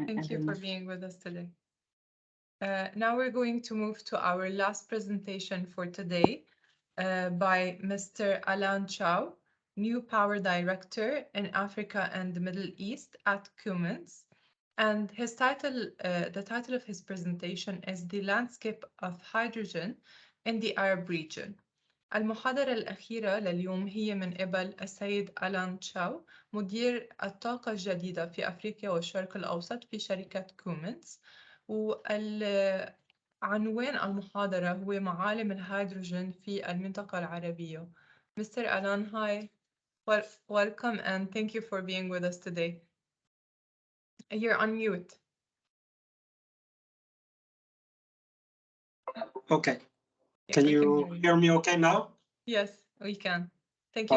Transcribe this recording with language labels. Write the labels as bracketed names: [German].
[English] Thank you for being with us today. Now we're going to move to our last presentation for today by Mr. Alan Chow, New Power Director in Africa and the Middle East at Cummins. And his title, the title of his presentation is The Landscape of Hydrogen in the Arab Region. [Arabic] المحاضرة الأخيرة لليوم هي من قبل السيد ألان تشاو مدير الطاقة الجديدة في أفريقيا والشرق الأوسط في شركة كومنز. والعنوان المحاضرة هو معالم الهيدروجين في المنطقة العربية. [English] Mr. Alan, hi. Welcome and thank you for being with us today. You're on mute. Okay. Yeah, Can we you hear me okay now? Yes, we can. Thank you